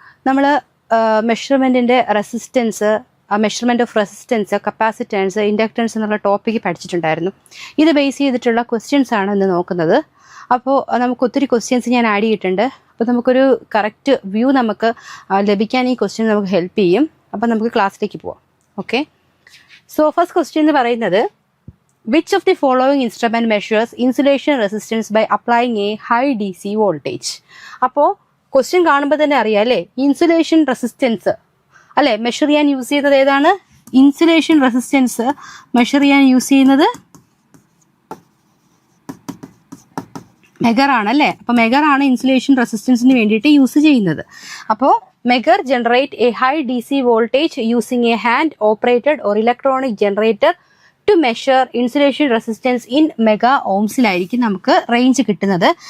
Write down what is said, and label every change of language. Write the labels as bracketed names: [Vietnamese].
[Malayalam] നമ്മൾ മെഷർമെൻറ്റിൻ്റെ resistance, measurement of resistance, capacitance, inductance എന്നുള്ള topic പഠിച്ചിട്ടുണ്ടായിരുന്നു. ഇത് ബേസ് ചെയ്തിട്ടുള്ള ക്വസ്റ്റ്യൻസ് ആണ് ഇന്ന് നോക്കുന്നത്. അപ്പോൾ നമുക്ക് ഒത്തിരി ക്വസ്റ്റ്യൻസ് ഞാൻ ആഡ് ചെയ്തിട്ടുണ്ട്. അപ്പോൾ നമുക്കൊരു കറക്റ്റ് വ്യൂ നമുക്ക് ലഭിക്കാൻ ഈ ക്വസ്റ്റ്യൻ നമുക്ക് ഹെൽപ്പ് ചെയ്യും. അപ്പോൾ നമുക്ക് ക്ലാസ്സിലേക്ക് പോവാം. ഓക്കെ, സോ ഫസ്റ്റ് ക്വസ്റ്റ്യൻ എന്ന് പറയുന്നത്, [English] which of the following instrument measures insulation resistance by applying a high DC voltage? [Malayalam] അപ്പോൾ ക്വസ്റ്റ്യൻ കാണുമ്പോൾ തന്നെ അറിയാം അല്ലേ, ഇൻസുലേഷൻ റെസിസ്റ്റൻസ് അല്ലേ മെഷർ ചെയ്യാൻ യൂസ് ചെയ്യുന്നത് ഏതാണ്? ഇൻസുലേഷൻ റെസിസ്റ്റൻസ് മെഷർ ചെയ്യാൻ യൂസ് ചെയ്യുന്നത് മെഗർ ആണ് അല്ലേ. അപ്പോൾ മെഗർ ആണ് ഇൻസുലേഷൻ റെസിസ്റ്റൻസിന് വേണ്ടിയിട്ട് യൂസ് ചെയ്യുന്നത്. അപ്പോൾ megger [English] generate a high DC voltage using a hand operated or electronic generator to measure insulation resistance in mega [Malayalam] ഓംസിലായിരിക്കും നമുക്ക് റേഞ്ച് കിട്ടുന്നത്.